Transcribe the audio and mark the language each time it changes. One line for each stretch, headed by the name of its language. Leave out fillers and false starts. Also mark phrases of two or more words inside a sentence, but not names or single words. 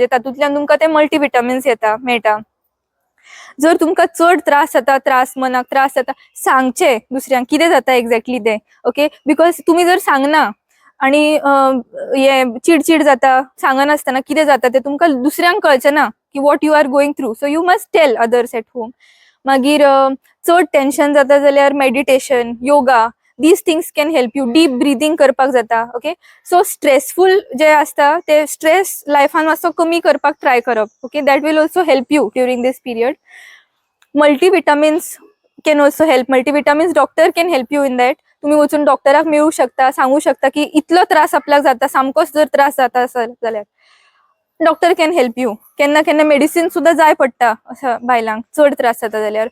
Konkani: तातूंतल्यान तुमकां ते मल्टीविटामिन्स मेळटा. जर तुमकां चड त्रास जाता, मनाक त्रास जाता, सांगचे दुसऱ्यांक कितें जाता एक्झॅक्टली ते.
English: OK. because
Konkani: तुम्ही जर सांगना आणि हे चिडचिड जाता, सांगनासतना कितें जाता ते तुमकां दुसऱ्यांक कळचे ना की
English: what you are going through. so you must tell others at home.
Konkani: मागीर चड टेन्शन जाता जाल्यार मेडिटेशन, योगा,
English: these things can help you. deep breathing
Konkani: करपाक जाता.
English: ओके. so stressful
Konkani: जे असता ते स्ट्रेस लायफान मातसो कमी करपाक ट्राय करप.
English: OK. That will also help you during this period. Multivitamins can also help. Multivitamins doctor can help you in that.
Konkani: तुम्ही वचून डॉक्टराक मेळू शकता, सांगू शकता की इतलो त्रास आपल्याक जाता, सामकोच जर त्रास जाता जाल्यार
English: doctor can help you.
Konkani: केन्ना केन्ना मेडिसिन सुद्धा जाय पडटा अशा बायलांक चड त्रास जाता जाल्यार.